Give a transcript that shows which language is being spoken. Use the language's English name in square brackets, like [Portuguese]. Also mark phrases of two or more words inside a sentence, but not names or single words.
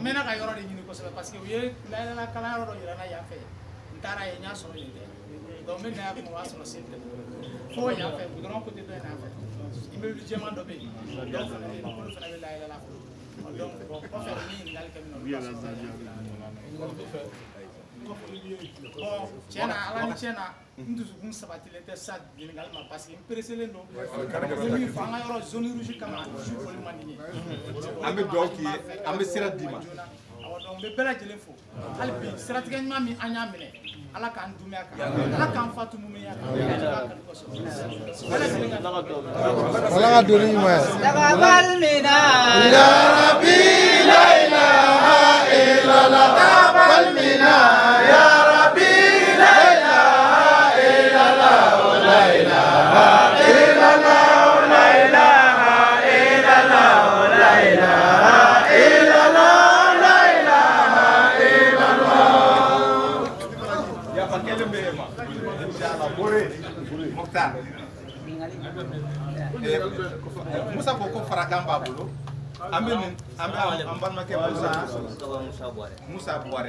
[Bambara] n bɛna ka yɔrɔ de ɲini kosɛbɛ parce que u ye layɛlɛla kalan yɔrɔ dɔ yira n na yan fɛ n taara yen n y'a sɔrɔ yen tɛ donc n bɛ na yan kuma o y'a sɔrɔ sen tɛ fo yan fɛ goudron côté dɔ in yan fɛ immeuble jɛman dɔ bɛ yen dɔw fana bɛ yen olu fana bɛ layɛlɛla fɔ donc bon kɔfɛ ni ɲininkali kɛ min na olu ka sɔrɔ bon tiɲɛ na ala ni tiɲɛ na n dusukun sabatilen tɛ sa ɲininkali ma parce que n pereselen don n bɛ min fɔ an ka yɔrɔ [French] zone rouge [Bambara] kama su foli man di n ye an bɛ dugawu k'i ye an bɛ sira d'i ma donc n bɛ bɛɛ lajɛlen fo hali bi siratigɛ ɲuman min an y'a minɛ ala k'an dumya kan ala k'an fatu mumenya kan Ala ka doni ɲuman ye. [Arabic] تقبل منا يا رب لا إله إلا الله. تقبل منا يا رب لا إله إلا الله. لا إله إلا الله. لا إله إلا الله. لا إله إلا الله. لا إله إلا الله. [Bambara] ya fa kelen bɛ yen ma inshallah Bore Muktar Musa ko ko farakan b'a bolo an bɛ nin an balimakɛ Musa Buware